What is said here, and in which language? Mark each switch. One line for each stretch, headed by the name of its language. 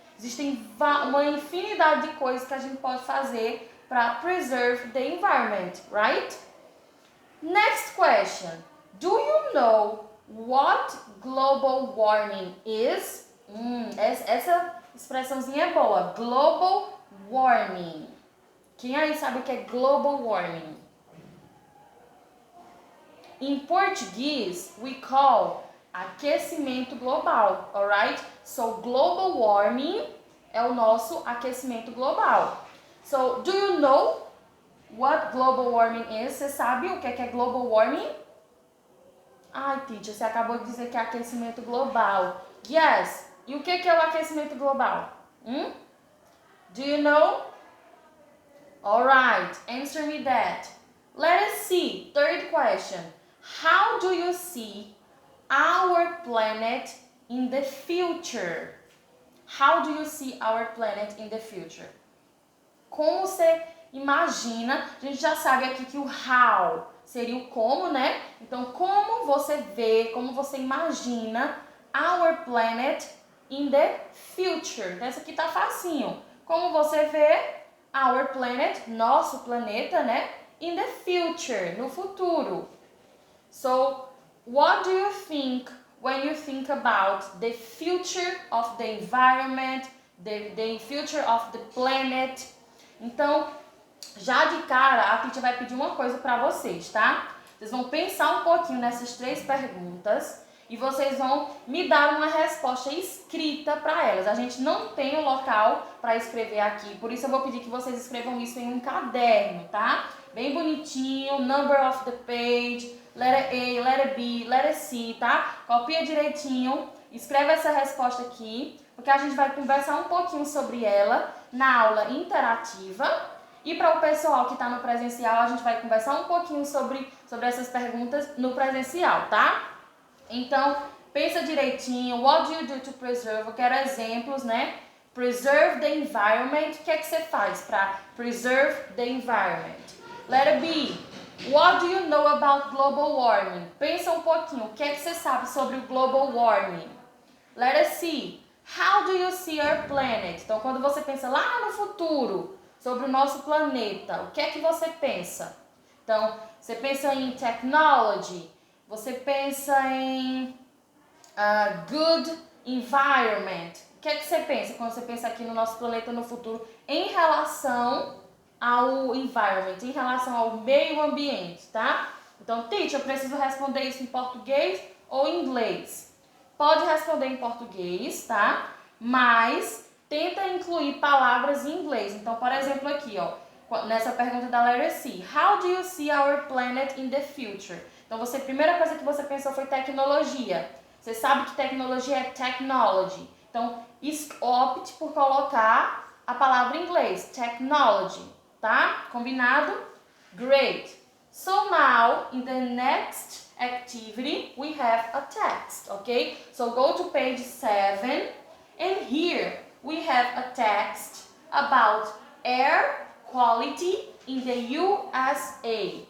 Portuguese: Existem uma infinidade de coisas que a gente pode fazer para
English: preserve the environment, right? Next question. Do you know what global warming is?
Portuguese: Essa expressãozinha é boa. Global warming. Quem aí sabe o que é global warming? Em português,
English: we call
Portuguese: aquecimento global,
English: alright?
Portuguese: So, global warming é o nosso aquecimento global.
English: So, do you know what global warming is?
Portuguese: Você sabe o que é global warming? Ai, teacher, você acabou de dizer que é aquecimento global. Yes. E o que é o aquecimento global?
English: Do you know? Alright, answer me that. Let us see. Third question. How do you see our planet in the future? How do you see our planet in the future?
Portuguese: Como você imagina? A gente já sabe aqui que o how seria o como, né? Então, como você vê, como você imagina
English: our planet in the future?
Portuguese: Então, essa aqui tá facinho. Como você vê
English: our planet,
Portuguese: nosso planeta, né?
English: In the future,
Portuguese: no futuro.
English: So, what do you think when you think about the future of the environment, the future of the planet?
Portuguese: Então, já de cara, a teacher vai pedir uma coisa para vocês, tá? Vocês vão pensar um pouquinho nessas 3 perguntas e vocês vão me dar uma resposta escrita para elas. A gente não tem o local para escrever aqui, por isso eu vou pedir que vocês escrevam isso em um caderno, tá? Bem bonitinho,
English: number of the page, letter A, letter B, letter C,
Portuguese: tá? Copia direitinho, escreve essa resposta aqui, porque a gente vai conversar um pouquinho sobre ela na aula interativa. E para o pessoal que está no presencial, a gente vai conversar um pouquinho sobre essas perguntas no presencial, tá? Então, pensa direitinho.
English: What do you do to preserve?
Portuguese: Eu quero exemplos, né?
English: Preserve the environment.
Portuguese: O que é que você faz para
English: preserve the environment? Letter B. What do you know about global warming?
Portuguese: Pensa um pouquinho. O que é que você sabe sobre o global warming?
English: Letter C. How do you see our planet?
Portuguese: Então, quando você pensa lá no futuro sobre o nosso planeta, o que é que você pensa? Então, você pensa em technology, você pensa em good environment. O que é que você pensa quando você pensa aqui no nosso planeta no futuro em relação ao environment, em relação ao meio ambiente, tá? Então, teacher, eu preciso responder isso em português ou em inglês? Pode responder em português, tá? Mas tenta incluir palavras em inglês. Então, por exemplo, aqui, ó, nessa pergunta da letter C.
English: How do you see our planet in the future?
Portuguese: Então, a primeira coisa que você pensou foi tecnologia. Você sabe que tecnologia é technology. Então, opte por colocar a palavra em inglês, technology, tá? Combinado? Great.
English: So now, in the next activity, we have a text, okay? So go to page 7, and here we have a text about air quality in the USA.